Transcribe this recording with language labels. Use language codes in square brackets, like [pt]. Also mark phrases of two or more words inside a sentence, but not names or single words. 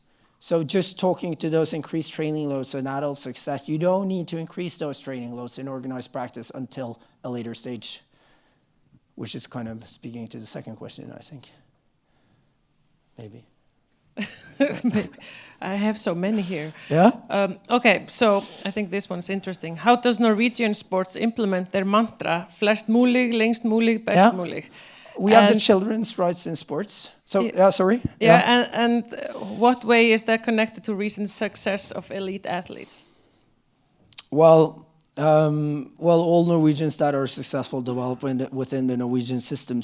[en] So just talking to those increased training loads in adult success, you don't need to increase those training loads in organized practice until a later stage, which is kind of speaking to the second question, I think. Maybe. Maybe. I have so many here. Yeah? Okay, so I think this one's interesting. How does Norwegian sports implement their mantra, [no] flest mulig, lengst mulig, best mulig? [en] We have the children's rights in sports. So, sorry? Yeah, and what way is that connected to recent success of elite athletes? Well, Well, all Norwegians that are successful develop within the Norwegian system.